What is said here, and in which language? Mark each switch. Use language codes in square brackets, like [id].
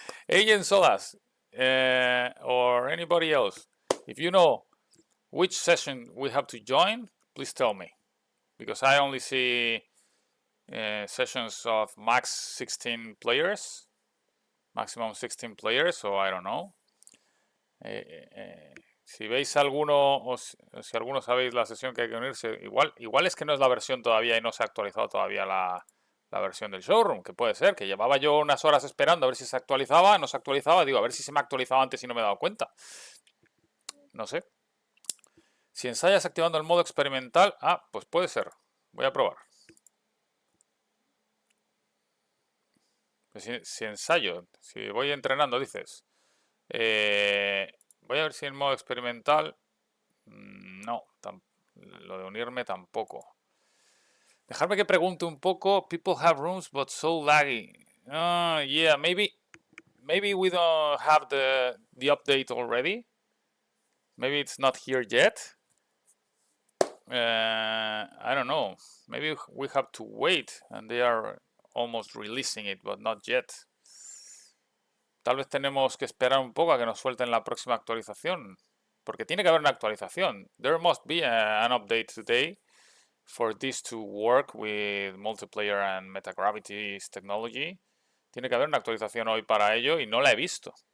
[en] Agent Solas, or anybody else, if you know which session we have to join, please tell me. Because I only see sessions of max 16 players, maximum 16 players, so I don't know. [es] Si veis alguno, o si alguno sabéis la sesión que hay que unirse, igual es que no es la versión todavía y no se ha actualizado todavía la versión del showroom, que puede ser, que llevaba yo unas horas esperando a ver si se actualizaba, no se actualizaba, digo, a ver si se me ha actualizado antes y no me he dado cuenta. No sé. Si ensayas activando el modo experimental, pues puede ser. Voy a probar. Pues si ensayo, si voy entrenando, dices. Voy a ver si en modo experimental, no, lo de unirme tampoco. Dejadme que pregunte un poco. [en] People have rooms, but so laggy. Yeah, maybe we don't have the update already. Maybe it's not here yet. I don't know. Maybe we have to wait, and they are almost releasing it, but not yet. [es] Tal vez tenemos que esperar un poco a que nos suelten la próxima actualización, porque tiene que haber una actualización. [en] There must be an update today for this to work with multiplayer and metagravity's technology. [es] Tiene que haber una actualización hoy para ello y no la he visto.